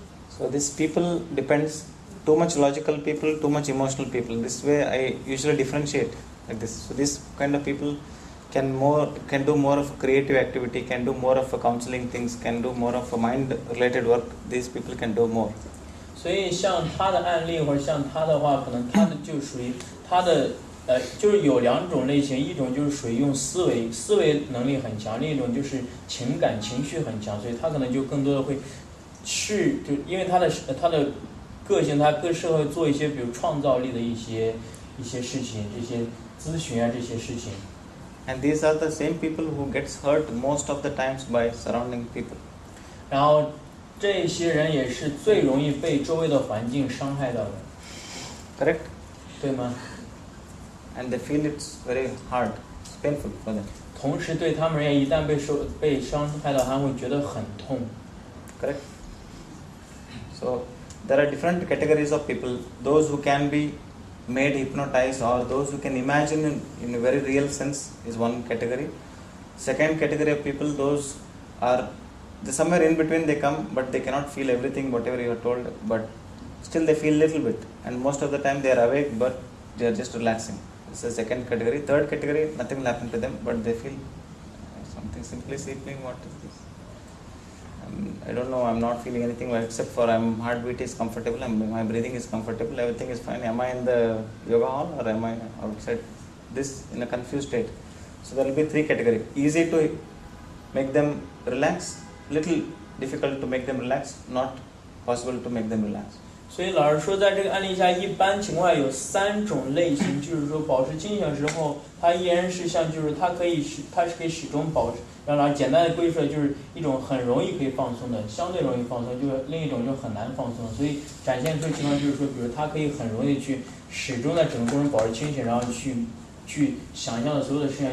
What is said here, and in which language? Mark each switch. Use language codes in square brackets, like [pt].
[en] So this people depends, too much logical people, too much emotional people. This way I usually differentiate like this. So this kind of people can do more of a creative activity, can do more of a counseling things, can do more of a mind related work. These people can do more. [zh] 所以像他的案例或者像他的话，可能他的就属于他的就是有两种类型，一种就是属于用思维能力很强，另一种就是情绪很强，所以他可能就更多的会就因为他的个性，他更适合做一些比如创造力的一些事情，这些咨询啊这些事情。 [en] And these are the same people who gets hurt most of the times by surrounding people. [zh] 然后这些人也是最容易被周围的环境伤害到的。 [en] Correct? [zh] 对吗？ [en] And they feel it's very hard, it's painful for them. [zh] 同时对他们而言，一旦被伤害到，他们会觉得很痛。 [en] Correct? So there are different categories of people. Those who can be made hypnotized, or those who can imagine in a very real sense, is one category. Second category of people, those are somewhere in between they come, but they cannot feel everything whatever you are told, but still they feel little bit, and most of the time they are awake but they are just relaxing. This is the second category. Third category, nothing will happen to them, but they feel something simply sleeping. What is this? I don't know, I'm not feeling anything except for heartbeat is comfortable, my breathing is comfortable, everything is fine. Am I in the yoga hall or am I outside? This in a confused state. So there will be three categories. Easy to make them relax, little difficult to make them relax, not possible to make them relax. [zh] 所以老师说，在这个案例下，一般情况下有3种类型，就是说保持清醒之后，它依然是像，就是它是可以始终保持。让老师简单的归出来，就是一种很容易可以放松的，相对容易放松，就是另一种就很难放松。所以展现出情况就是说，比如它可以很容易去始终在整个过程保持清醒，然后去想象的所有的事情。